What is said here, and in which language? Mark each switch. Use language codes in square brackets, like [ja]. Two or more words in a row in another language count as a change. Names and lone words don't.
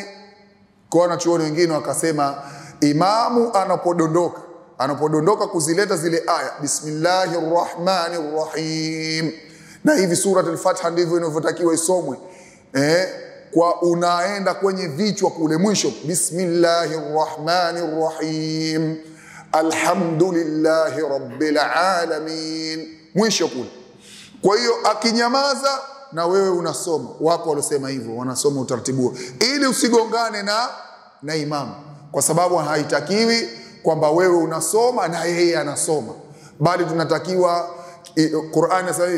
[sw] Kwa wanachuoni wengine wakasema imamu anapodondoka kuzileta zile aya bismillahirrahmanirrahim, na hivi suratul Fatiha ndivyo inavyotakiwa isomwe, kwa unaenda kwenye vichwa kule mwisho, [ar] بسم الله الرحمن الرحيم الحمد لله رب العالمين, [sw] mwisho kule. Kwa hiyo akinyamaza na wewe unasoma. Wako waliosema hivyo, wanasoma utaratibu ili usigongane na imamu, kwa sababu haitakiwi kwamba wewe unasoma na yeye anasoma, bali tunatakiwa Qur'ani sahihi.